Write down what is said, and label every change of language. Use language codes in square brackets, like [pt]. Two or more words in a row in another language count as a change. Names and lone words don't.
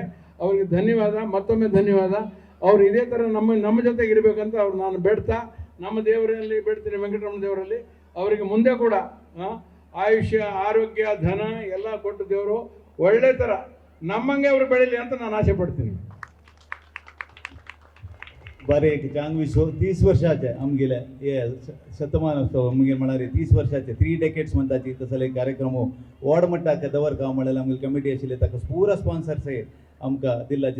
[kn] ಅವರಿಗೆ ಧನ್ಯವಾದ, ಮತ್ತೊಮ್ಮೆ ಧನ್ಯವಾದ. ಅವರು ಇದೇ ಥರ ನಮ್ಮ ಜೊತೆಗೆ ಇರಬೇಕಂತ ಅವ್ರು ನಾನು ಬೇಡ್ತಾ, ನಮ್ಮ ದೇವರಲ್ಲಿ ಬೇಡ್ತೀನಿ, ವೆಂಕಟರಮಣ ದೇವರಲ್ಲಿ. ಅವರಿಗೆ ಮುಂದೆ ಕೂಡ ಆಯುಷ್ಯ, ಆರೋಗ್ಯ, ಧನ ಎಲ್ಲ ಕೊಟ್ಟು ದೇವರು ಒಳ್ಳೆ ಥರ ನಮ್ಮಂಗೆ ಅವರು ಬೆಳೀಲಿ ಅಂತ ನಾನು ಆಸೆ पडತೀನಿ. [kok] बरें एक चांग विशो 30 वर्षाचे आमगेले हे शतमानोत्सव आमगे म्हळ्यार 30 वर्षाचे 3 डेकेड्स म्हणटाची तसले कार्यक्रम व्हड मट्टाक दवरका म्हळ्यार आमगे कमिटी आशिल्ले ताका पुरा स्पॉन्सर्स आमकां दिल्ल्याची.